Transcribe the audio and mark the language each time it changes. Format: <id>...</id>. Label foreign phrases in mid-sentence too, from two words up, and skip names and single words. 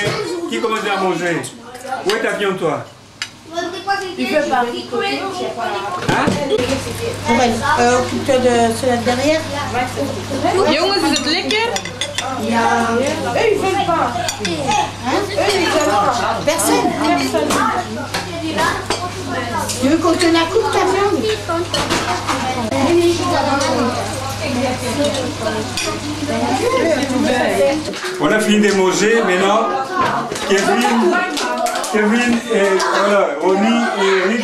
<fr>Qui commence à manger? Où est ta viande, toi? Il veut pas. Hein? occupe-toi de cela derrière.</fr> <nl>Jongens, is het lekker? Ja.</nl> <fr>Eux, ils veulent pas. Eux, ils veulent pas. Personne. Tu veux qu'on te la coupe, ta viande? On a fini de manger, maintenant Kevin et voilà, Ronnie et Eric.</fr>